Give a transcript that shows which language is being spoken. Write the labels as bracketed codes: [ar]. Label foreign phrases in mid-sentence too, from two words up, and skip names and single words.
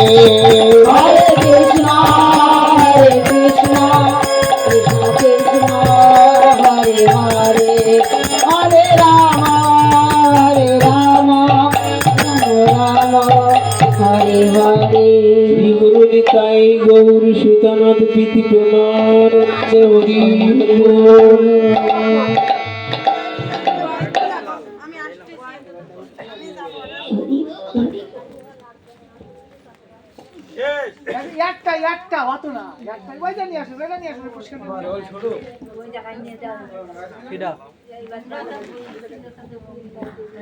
[sa] Hare Krishna Krishna Krishna Hare Hare Hare Rama Rama Hare Hare [bn] শ্রী গুরু নিতাই গৌর সুতানাথ প্রীতি প্রণানন্দে হরি বল। একটা একটা অত না একটা ওই জানি আসো পুরস্কার দিবো।